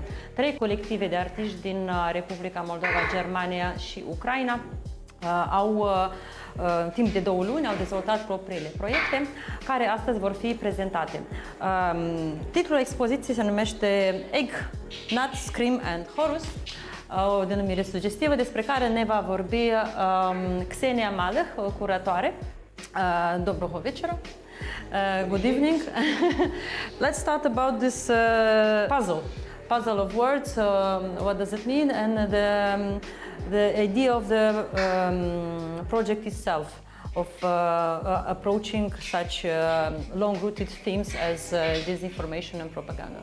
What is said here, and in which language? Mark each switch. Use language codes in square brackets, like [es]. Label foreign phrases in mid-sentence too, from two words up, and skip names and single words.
[ro] 3 colective de artiști din Republica Moldova, Germania și Ucraina au timp de 2 luni au dezvoltat propriile proiecte care astăzi vor fi prezentate. Titlul expoziției se numește Egg, Nut, Scream and Horus, o denumire sugestivă despre care ne va vorbi Xenia Malech, curatoare. [hr] Dobro večera. [en] Good evening. Let's start about this puzzle of words. What does it mean, and the idea of the project itself, of approaching such long-rooted themes as disinformation and propaganda.